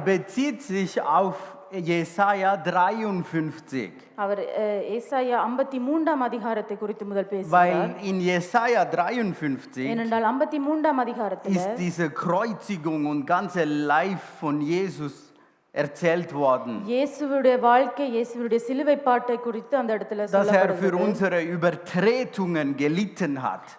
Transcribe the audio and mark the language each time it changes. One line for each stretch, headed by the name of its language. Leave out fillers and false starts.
German: bezieht sich auf Jesaja 53.
Tamil: அவர் ஏசாயா 53ஆம் அதிகாரத்தை குறித்து முதல் பேசுகிறார்.
German: Weil in Jesaja 53
Tamil: ஏனென்றால் 53ஆம் அதிகாரத்தில்
German: ist diese Kreuzigung und ganze Life von Jesus erzählt worden.
Tamil: இயேசுவுடைய வாழ்க்கை, இயேசுவுடைய சிலுவை பாட்டை குறித்து அந்த இடத்துல
German: Dass er für
Tamil: சொல்லப்படுகிறது.
German: unsere Übertretungen gelitten hat.